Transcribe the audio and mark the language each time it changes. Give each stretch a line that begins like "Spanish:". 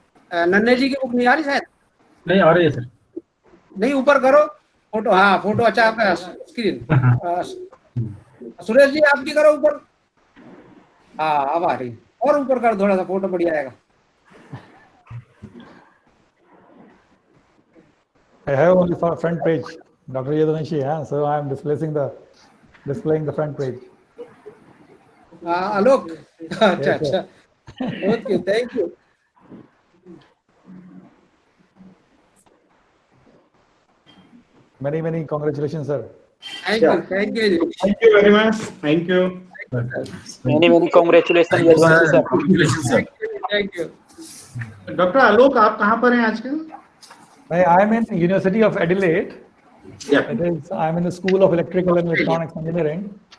Hindi: नन्हे जी की बुक नहीं आ रही शायद? नहीं आ रही है सर। नहीं, ऊपर करो फोटो। हाँ फोटो अच्छा आपका स्क्रीन। सुरेश जी आपकी करो ऊपर। हाँ अब आ रही। और ऊपर कर, थोड़ा सा फोटो बढ़िया आएगा।
English: I have only for front page, Dr. Yadunshi, yeah? So I am displaying the front page.
Hindi: आलोक, अच्छा अच्छा,
English: Okay, thank you. Many congratulations, sir. Thank you very much. Thank you. Many congratulations, Yadunshi sir. Thank you.
Hindi: Doctor आलोक, आप कहाँ पर हैं आजकल?
English: I am in University of Adelaide. Yeah. I am in the School of Electrical and Electronics Engineering.